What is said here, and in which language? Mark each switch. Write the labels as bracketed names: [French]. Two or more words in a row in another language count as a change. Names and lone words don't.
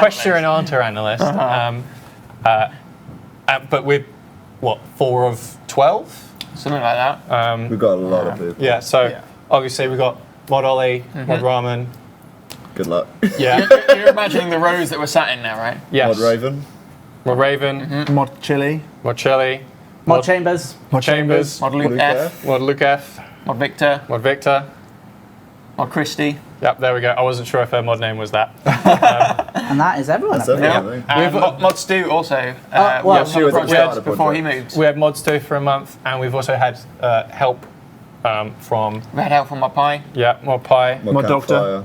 [English] Question and answer analyst. But we're, 4 of 12? Something like that. We've got a lot of people. Yeah, so obviously we've got Mod Ollie, Mod Ramen. Good luck. Yeah. You're imagining the rows that we're sat in now, right? Yes. Mod Raven. Mod Raven. Mod Chili. Mod Chili. Mod Chambers. Mod Chambers. Mod Luke F. Mod Luke F. Mod Victor. Mod Victor. Mod Christie. Yep, there we go. I wasn't sure if her mod name was that. And that is everyone. That's everyone, I think. And Mod Stu also. Stu was at the start of the before he project. moved. We had Mod Stu for a month, and we've also had help from... We had help from Mod Pie. Yeah, Mod Pie. Mod Doctor.